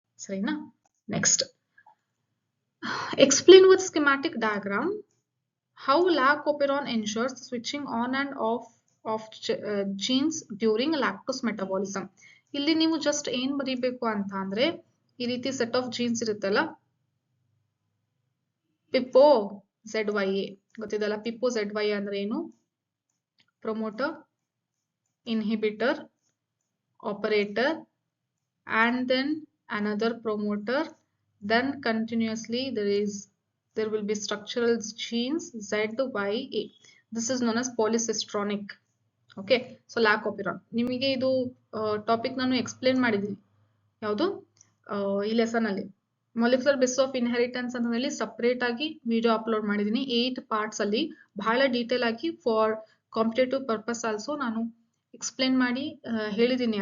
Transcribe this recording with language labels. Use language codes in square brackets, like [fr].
[kn] ಸರಿನಾ? [en] Next, explain with schematic diagram how lac operon ensures switching on and off genes during lactose metabolism. [kn] ಇಲ್ಲಿ ನೀವು just ಏನ್ ಬರೀಬೇಕು ಅಂತ ಅಂದ್ರೆ ಈ ರೀತಿ ಸೆಟ್ ಆಫ್ ಜೀನ್ಸ್ ಇರುತ್ತಲ್ಲ, ಪಿಪ್ಪೋ ZYA ಗೊತ್ತಿದಲ್ಲ? ಪಿಪ್ಪೋ ZYA ಅಂದ್ರೆ ಏನು? [en] Promoter, inhibitor, operator, and then another promoter, then continuously there will be structural genes ZYA. This is known as polycistronic. Okay, so lac operon. [kn] ನಿಮಗೆ ಇದು ಟಾಪಿಕ್ ನಾನು ಎಕ್ಸ್ಪ್ಲೇನ್ ಮಾಡಿದ್ದೀನಿ. ಯಾವುದು? ಈ lesson ಅಲ್ಲಿ ಮಾಲಿಕ್ಯುಲರ್ ಬೇಸಿಸ್ ಆಫ್ ಇನ್ಹೆರಿಟೆನ್ಸ್ ಅಂತ ಹೇಳಿ separate ಆಗಿ ವಿಡಿಯೋ ಅಪ್ಲೋಡ್ ಮಾಡಿದ್ದೀನಿ 8 ಪಾರ್ಟ್ಸ್ ಅಲ್ಲಿ. ಬಹಳ ಡೀಟೇಲ್ ಆಗಿ [en] for competitive purpose also [kn] ನಾನು ಎಕ್ಸ್ಪ್ಲೇನ್ ಮಾಡಿ ಹೇಳಿದ್ದೀನಿ.